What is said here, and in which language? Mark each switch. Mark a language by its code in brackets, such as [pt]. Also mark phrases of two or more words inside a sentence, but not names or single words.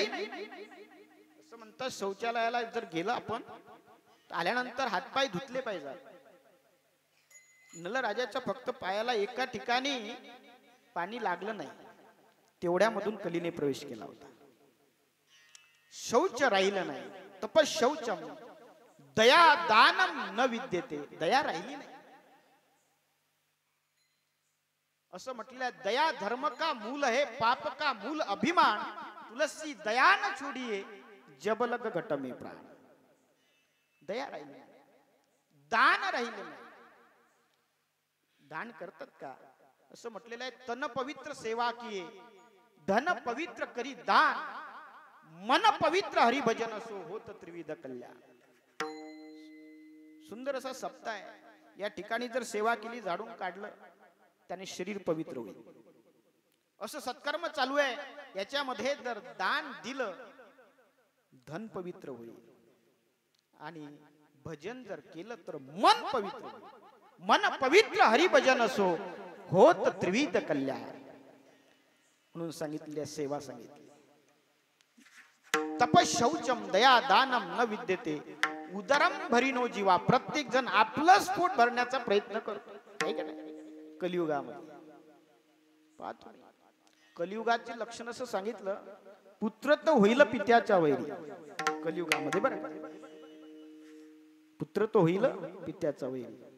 [mr] असं म्हणतात शौचालयाला जर गेलं आपण आल्यानंतर हातपाय धुतले पाहिजे. नलराजाच्या फक्त पायाला एका ठिकाणी पाणी लागलं नाही, तेवढ्यामधून कलीने प्रवेश केला होता. शौच राहिलं नाही. [sa] तपशौचम दया दानम न विद्यते, [mr] दया राहिली नाही. असं म्हटलं [hi] दया धर्म का मूल है, पाप का मूल अभिमान, तुलसी दया न छोड़िए जबलग घट में प्राण. [mr] दया राहिली नाही, दान राहिले नाही. दान करतात का? असं म्हटलेलं आहे [hi] तन पवित्र सेवा किए, धन पवित्र करी दान, मन पवित्र हरिभजन असो होत त्रिविध कल्याण. [mr] सुंदर असा सप्ताह आहे. या ठिकाणी जर सेवा केली, झाडून काढलं, त्याने शरीर पवित्र होईल. असं सत्कर्म चालू आहे. याच्यामध्ये जर दान दिलं, धन पवित्र होईल, आणि भजन जर केलं तर मन पवित्र होईल. [hi] मन पवित्र हरिभजन असो होत त्रिविध कल्याण [mr] म्हणून सांगितले. सेवा सांगितली. [sa] तपशौचम दया दानम न विद्यते, उदरम भरिनो जीवा. [mr] प्रत्येक जण आपलं पोट भरण्याचा प्रयत्न करतो, आहे का नाही? कलियुगामध्ये पाहतो. कलियुगाचे लक्षण असं सांगितलं, पुत्र तर होईल पित्याच्या वैरी. कलियुगामध्ये बरं, पुत्र तो होईल पित्याचा वैरी.